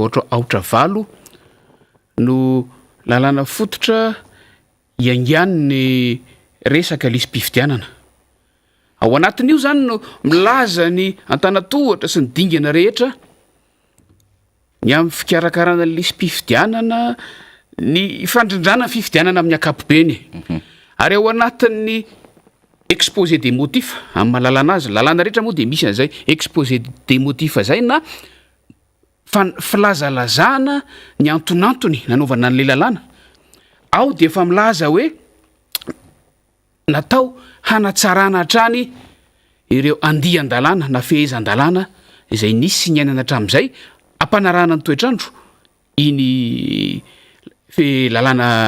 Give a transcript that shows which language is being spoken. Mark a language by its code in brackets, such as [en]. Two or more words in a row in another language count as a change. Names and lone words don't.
[mg] ohatra aotra valo no lalàna fototra iangiany ny resaka lisy-pifidianana ao anatin'io zany no milaza ny antanatohatra sy ny dingana rehetra ny amin'ny fikarakarana ny lisy-pifidianana ny fandrindrana fifidianana amin'ny akapobeny ary ao anatin'ny [fr] exposé des motifs [mg] amin'ny mahalalana azy lalàna rehetra moa de misy an'izay [fr] exposé des motifs [mg] zay na filazalazana ny antonantony nanaovana an'le lalàna ao de efa milaza hoe natao hanatsarana hatrany ireo andian-dalàna na fehezan-dalàna izay nisy ny ainana hatramin'izay ampanarahana ny toetrandro iny lalàna